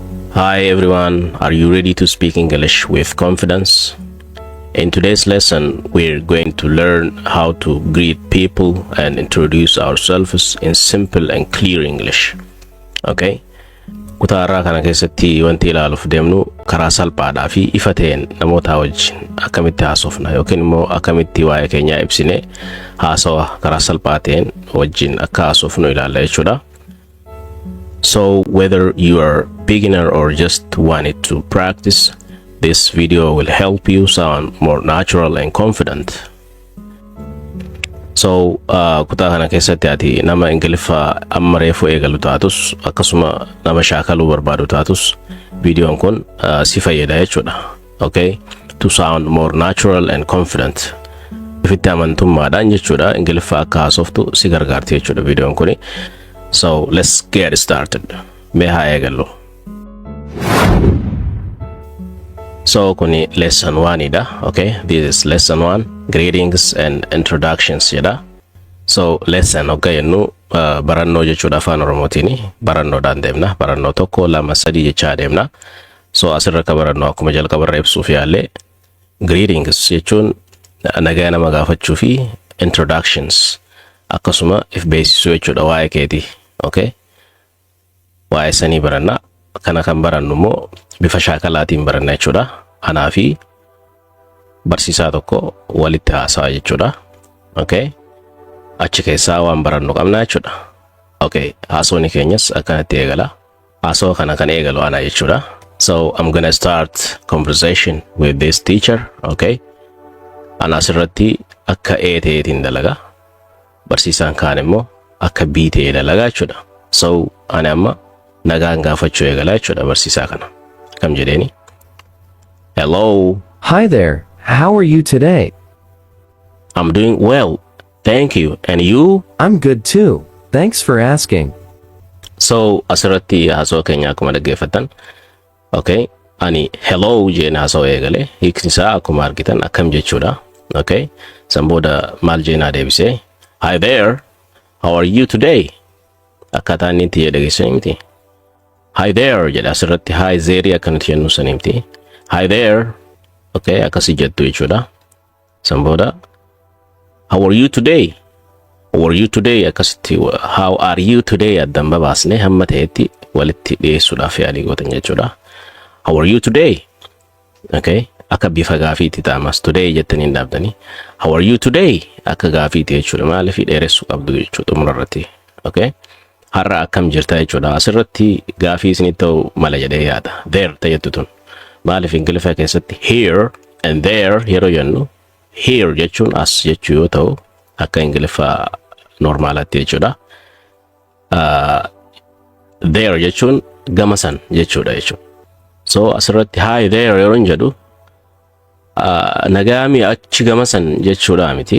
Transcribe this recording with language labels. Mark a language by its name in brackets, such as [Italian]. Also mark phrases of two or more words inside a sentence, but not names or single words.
[English] Hi everyone, are you ready to speak English with confidence? In today's lesson, we're going to learn how to greet people and introduce ourselves in simple and clear English. Okay? [Oromo] Kutaa irraa kana keessatti wanti ilaaluuf deemnu karaa salphaadhaa fi ifa ta'een namoota wajjin akkamitti haasofna yookiin immoo akkamitti waa'ee keenyaa ibsine haasawa karaa salphaa ta'een wajjin akka haasofnu ilaalla jechuudha. [English] So whether you are beginner or just wanted to practice, this video will help you sound more natural and confident. [Oromo] So kutaa kana keessatti ati nama Ingiliffa amma reefu eegalu taatus akkasuma nama shaakaluu barbaadu taatus videoon kun si fayyada jechuudha. [English] Okay? To sound more natural and confident. [Oromo] Ifitti amantummaadhaan jechuudha Ingiliffa akka haasoftu si gargaarti jechuudha videoon kuni. [English] So let's get started. [Oromo] Meha eegalu. So kuni lesson 1 ida. [English] Okay, this is lesson 1, greetings and introductions yada. [Oromo] So lesson okay nu barannoo jechuudha afaan Oromootini. Barannoo dhaan deemna. Barannoo tokko lama sadii jechaa deemna. So asirra ka barannoo akkuma jalqabarra ibsuuf yaalle greetings jechuun nagaa nama gaafachuu fi introductions akkasuma if beeksisuu jechuudha waa'ee keeti. Okay, waa'ee sanii baranna. Kana kan barannu immoo bifa shaakalaatiin baranna jechuudha. Anaa fi barsiisaa tokko walitti haasawa jechuudha. Okay, achi keessaa waan barannu qabna jechuudha. Okay, haasawni keenyas akkanatti eegala. Haasawa kana kan eegalu ana jechuudha. [English] So I'm gonna start conversation with this teacher. [Oromo] Okay, ana asirratti akka eeteetiin dalaga. Barsiisaan kaan immoo akka biitee dalaga jechuudha. So ani amma nagaan gaafachuu eegala jechuudha barsiisaa kana. Kam jedheeni? [English] Hello. Hi there. How are you today? I'm doing well. Thank you. And you? I'm good too. Thanks for asking. [Oromo] So asirratti haasawaa keenya akkuma dhaggeeffatan. Okay. Ani hello jeen haasawaa eegale. Hiikni isaa akkuma argitan akkam jechuudha. Okay. Sanbooda maal jeenaa deebisee. [English] Hi there. How are you today? [Oromo] Akkaataan inni itti dhageessanii miti. [English] Hi there [Oromo] jedha asirratti [English] hi there [Oromo] akkanatti jennu sanii miti. [English] Hi there. [Oromo] Okay, akkasii jettu jechuudha. [English] Sanbooda how are you today? How are you today? [Oromo] Akkasitti [English] how are you today [Oromo] addan babaasne hamma ta'etti walitti dhiyeessuudhaaf yaalii gootan jechuudha. [English] How are you today? [Oromo] Okay, akka bifa gaafiitti ta'amas today jettanii hin dhaabdanii. How are you today? Akka gaafiitti jechuudha maaliif dheeressuu qabdu jechuudha xumurarratti. Okay, har'a akkam jirta jechuudha. Asirratti gaafii isinitti ta'u mala jedhee yaada. There ta'ettu tun. Maaliif Ingiliffa keessatti [English] here and there [Oromo] yeroo jennu here jechuun as jechuu yoo ta'u akka Ingiliffa normaalatti jechuudha. There jechuun gama san jechuudha jechuudha. So asirratti [English] hi there [Oromo] yeroo jedhu nagaami achi gama san jechuudha miti.